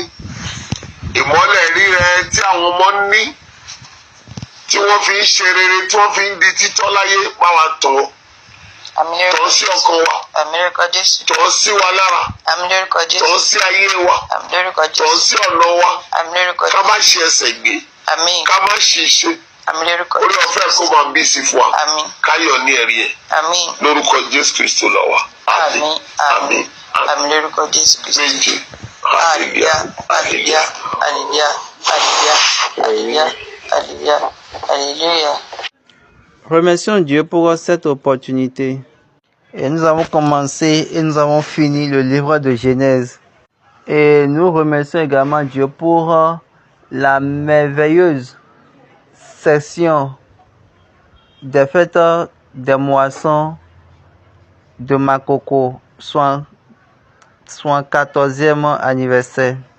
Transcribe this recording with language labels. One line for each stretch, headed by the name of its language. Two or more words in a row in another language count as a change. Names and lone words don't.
Yoruba: Ìmọ́lẹ̀ rírẹ tí àwọn ọmọ ní tí wọ́n fi ń ṣe rere tí wọ́n fi ń di títọ́ láyé bá wa tọ̀ tọ̀ sí ọkàn wa, tọ̀ sí wa lára, tọ̀ sí ayé wa, tọ̀ sí ọ̀nà wa, ká má ṣe ẹsẹ̀ gbé, ká má ṣe ṣe. Orí ọ̀fẹ́ kó máa bí sí fún wa, káyọ̀ ní ẹ̀rí ẹ̀. Lórúkọ Jésù Kristo lọ wa. Àmín. Àmín. Àmín lórúkọ Jésù Kristo. Méjì.
English: Hallelujah. Hallelujah. Hallelujah. Hallelujah. Hallelujah. Alléluia.
French: Remercions Dieu pour cette opportunité. Et nous avons commencé et nous avons fini le livre de Genèse. Et nous remercions également Dieu pour la merveilleuse session des fêtes des moissons de Makoko, soit 14e anniversaire.